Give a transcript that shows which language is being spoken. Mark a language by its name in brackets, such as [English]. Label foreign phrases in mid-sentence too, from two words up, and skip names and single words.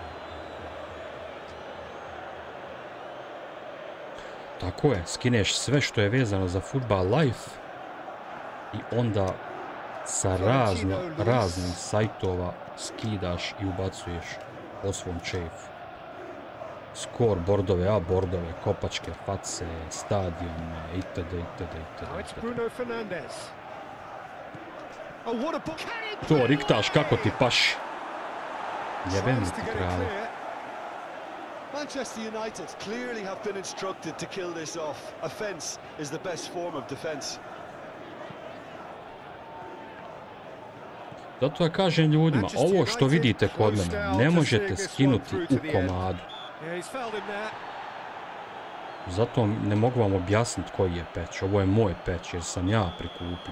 [Bosnian] Tako je, skineš sve što je vezano za Football Live i onda sa raznih sajtova skidaš i ubacuješ po svom čefu. Scoreboardove, A-boardove, kopačke, face, stadione, itd. To riktaš kako ti paši. Jebem li ti krali. [English] Manchester United clearly have been instructed to kill this off. Offense is the best form of defense. [Bosnian] Zato ja kažem ljudima, ovo što vidite kod mene ne možete skinuti u komadu. Zato ne mogu vam objasniti koji je patch. Ovo je moj patch jer sam ja prikupio.